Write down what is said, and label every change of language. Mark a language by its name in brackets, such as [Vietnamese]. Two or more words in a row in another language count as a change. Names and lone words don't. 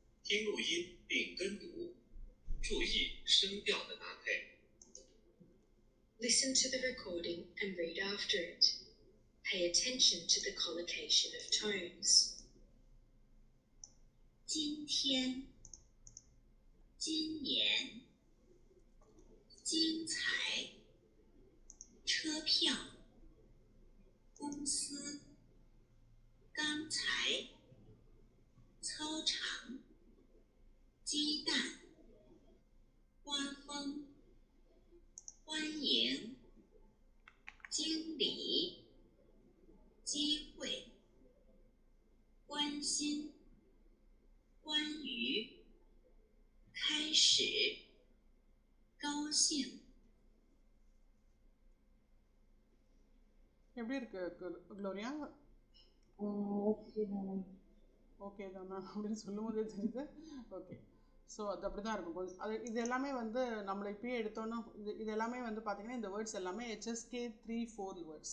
[Chinese] 听录音并跟读，注意声调的搭配。 [English] Listen to the recording and read after it. Pay attention to the collocation of tones. [Chinese] 今天、今年、精彩、车票、公司、刚才、操场、鸡蛋、刮风、欢迎、经理、机会、关心、关于、开始、高兴。 [Tamil] எப்படி இருக்கு க்ளோரியா? [English] okay ma'am. [Tamil] ஓகே தானா அப்படின்னு சொல்லும் போதே தெரியுது. [English] okay, so [Tamil] அது அப்படி தான் இருக்கும் கொஞ்சம். அது இது எல்லாமே வந்து நம்மளை இப்பயே எடுத்தோன்னா இது எல்லாமே வந்து பார்த்தீங்கன்னா இந்த வேர்ட்ஸ் எல்லாமே HSK 3-4 வேர்ட்ஸ்.